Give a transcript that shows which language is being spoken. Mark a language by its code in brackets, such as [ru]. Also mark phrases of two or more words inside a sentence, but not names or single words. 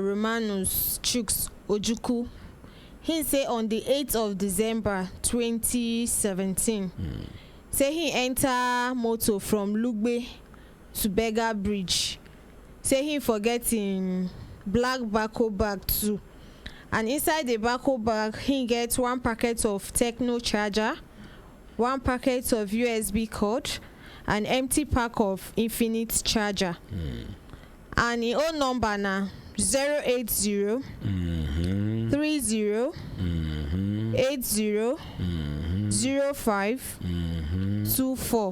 [pcm] Romanus Chuks Ojuku, he say on the 8th of December 2017, say he enter motor from Lugbe to Beggar Bridge. Say he forget him black bako bag too, and inside the bako bag he get one packet of Techno charger, one packet of USB cord, an empty pack of Infinite charger, and his own number na 080 30 80 05 24.